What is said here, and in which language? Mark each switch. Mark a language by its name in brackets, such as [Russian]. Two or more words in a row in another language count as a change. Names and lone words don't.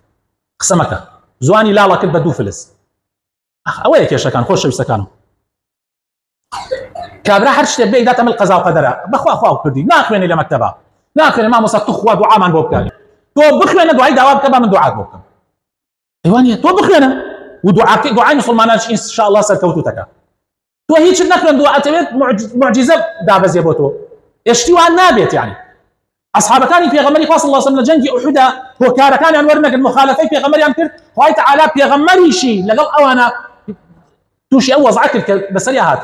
[Central Kurdish] قسە مەکە، زوانی لاڵە کرد بە 2 فلس. ئەوەیە کێشەکان خۆشەویستەکانم. کابرا هەر شتێک بێ داتەمە قەزا و قەدەرە، بەخوا خوا کردی، ناخوێنی لە مەکتەبە، ناخوێنی مامۆستا تو خوا دوعامان بۆ بکە، تۆ بخوێنە دوعای داوا بکە با من دوعات بۆ بکەم. ئەیوانە تۆ بخوێنە و دوعای مسلمانان [Arabic] ان شاء الله [Central Kurdish] سەرکەوتوتەکە. تۆ هیچ نەخوێن دوعاتەوێت معجزە دابەزێ بۆ تۆ، هێشتی وان نابێت. یعنی ئەصحابەکانی پێغەمبەری خوا [Arabic] صلی الله علیه و سلم [Central Kurdish] لە جەنگی ئوحودا هۆکارەکانیان وەرنەگرت، مخالفەی پێغەمبەریان کرد، خوای تەعالا پێغەمبەریشی لەگەڵ ئەوانە تووشی ئەو وەزع کرد کە بەسەری هات.